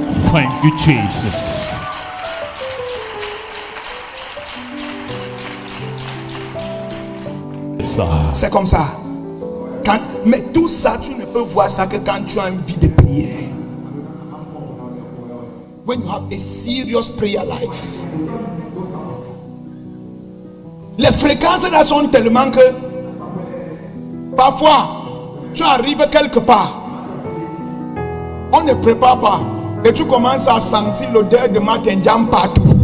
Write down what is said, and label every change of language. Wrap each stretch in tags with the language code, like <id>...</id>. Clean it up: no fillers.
<en>Thank you, Jesus.</en> <fr>Ça. C'est comme ça. Mais tout ça, tu ne peux voir ça que quand tu as une vie de prière.</fr> <en>When you have a serious prayer life.</en> <fr>Les fréquences là sont tellement que parfois tu arrives quelque part, on ne prépare pas et tu commences à sentir l'odeur de matinjam partout.</fr>